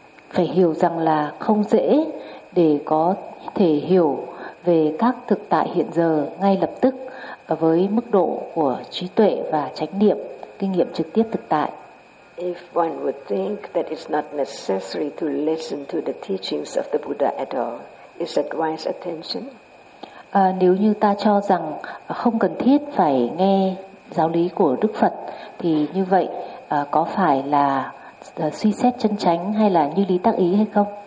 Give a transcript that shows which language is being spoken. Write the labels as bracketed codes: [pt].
[vi] Phải hiểu rằng là không dễ để có thể hiểu về các thực tại hiện giờ ngay lập tức với mức độ của trí tuệ và chánh niệm, kinh nghiệm trực tiếp thực tại. [en] If one would think that it's not necessary to listen to the teachings of the Buddha at all, is that wise attention? [vi] Nếu như ta cho rằng không cần thiết phải nghe giáo lý của Đức Phật thì như vậy có phải là suy xét chân chánh hay là như lý tác ý hay không?